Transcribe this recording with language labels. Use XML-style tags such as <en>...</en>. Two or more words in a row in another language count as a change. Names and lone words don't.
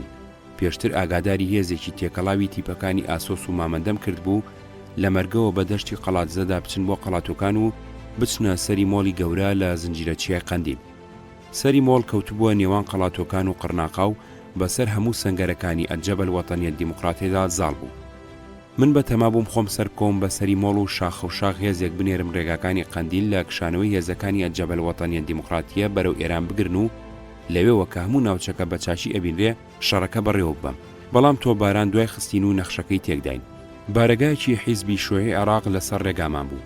<ckb>پێشتر ئاگاداری هێزێکی تێکەڵاوی تیپەکانی ئاسۆس و مامەندەم کرد بوو لە مەرگەوە بە دەشتی قەڵاتزەدا بچن بۆ قەڵاتۆکان و بچنە سەری مۆڵی گەورە لە زنجیرەچیای قەندیل. سەری مۆڵ کەوتبووە نێوان قەڵاتۆکان و قڕناقا و بەسەر هەموو سەنگەرەکانی الجبهة الوطنية الديمقراطية زاڵ بوو. من بە تەما بووم خۆم سەر کۆم بە سەری مۆڵ و شاخ و شاخ هێزێک بنێرم ڕێگاکانی قەندیل لە کشانەوەی هێزەکانی ئەجەبەل وەتەنیە دیموکراتیە بەرەو ئێران بگرن و لەوێەوە کە هەموو ناوچەکە بە چاشی ئەبینرێ شەڕەکە بەڕێوە بم. بەڵام تۆ باران دوای خستین و نەخشەکەی تێکداین. بارەگایکی حیزبی شوێی عێراق لەسەر ڕێگامان بوو.</ckb>